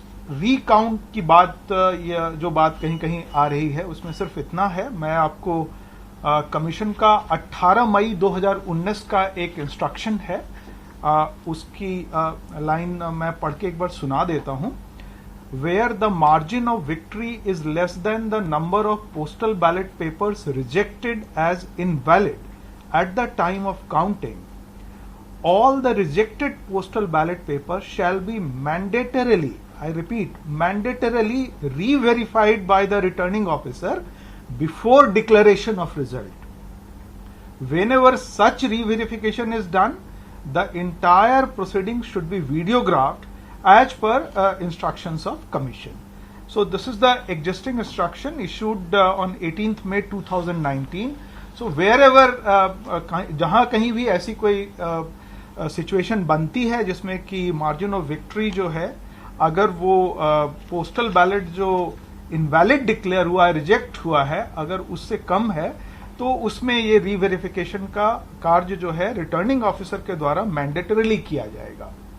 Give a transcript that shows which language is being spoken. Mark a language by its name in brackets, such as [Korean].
[Hindi] Recount की बात या जो बात कहीं कहीं आ रही है उसमें सिर्फ इतना है, मैं आपको कमीशन का 18 मई 2019 का एक इंस्ट्रक्शन है, उसकी लाइन मैं पढ़ के एक बार सुना देता हूं। [English] Where the margin of victory is less than the number of postal ballot papers rejected as invalid at the time of counting, all the rejected postal ballot papers shall be mandatorily, I repeat, mandatorily re-verified by the returning officer before declaration of result. Whenever such re-verification is done, the entire proceeding should be videographed as per instructions of commission. So this is the existing instruction issued on 18th May 2019. So wherever [Hindi] जहां कहीं भी ऐसी कोई situation बनती है जिसमें कि margin of victory जो है, अगर वो पोस्टल बैलेट जो इनवैलिड डिक्लेयर हुआ है, रिजेक्ट हुआ है, अगर उससे कम है, तो उसमें ये रीवेरिफिकेशन का कार्य जो है रिटर्निंग ऑफिसर के द्वारा मैंडेटरीली किया जाएगा।